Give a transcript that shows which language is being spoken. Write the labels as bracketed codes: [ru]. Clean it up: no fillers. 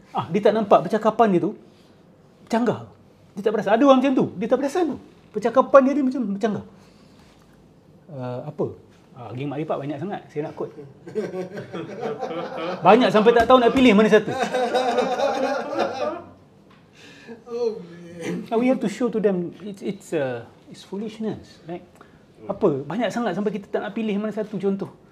[ms] Dia tak nampak percakapan dia tu bercanggah. Dia tak perasan. Ada orang macam tu. Dia tak perasan tu. Percakapan dia macam bercanggah. Apa? Geng Mak Lipat banyak sangat. Saya nak quote. Banyak sampai tak tahu nak pilih mana satu. [en] We have to show to them it's foolishness. [ms] Right? Apa? Banyak sangat sampai kita tak nak pilih mana satu contoh.